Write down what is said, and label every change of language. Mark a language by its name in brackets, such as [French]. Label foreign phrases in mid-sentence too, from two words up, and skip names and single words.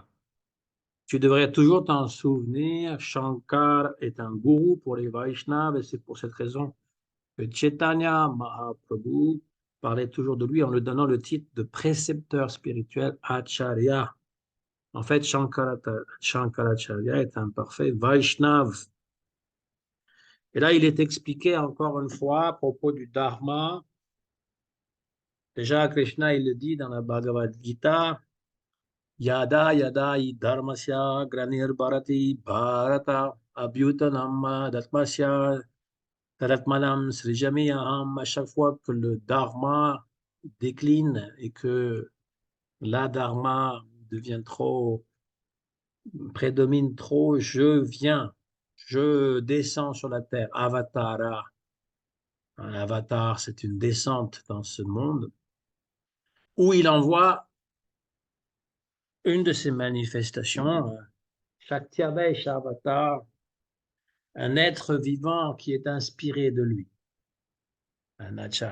[French] Tu devrais toujours t'en souvenir, Shankar est un gourou pour les Vaishnavas et c'est pour cette raison que Chaitanya Mahaprabhu parlait toujours de lui en lui donnant le titre de précepteur spirituel Acharya. En fait, Shankaracharya est un parfait Vaishnav. Et là, il est expliqué encore une fois à propos du Dharma. Déjà, Krishna, il le dit dans la Bhagavad Gita, [Sanskrit] Yada yada hi dharmasya granir bharati bharata abhyutanam datmasya tadatmanam srijamiyaham. [French] À chaque fois que le Dharma décline et que la Dharma devient trop, prédomine trop, je descends sur la terre. Avatara. Un avatar, c'est une descente dans ce monde où il envoie une de ses manifestations, [Sanskrit] Shaktiavesh Avatar, [French] un être vivant qui est inspiré de lui, un acharya.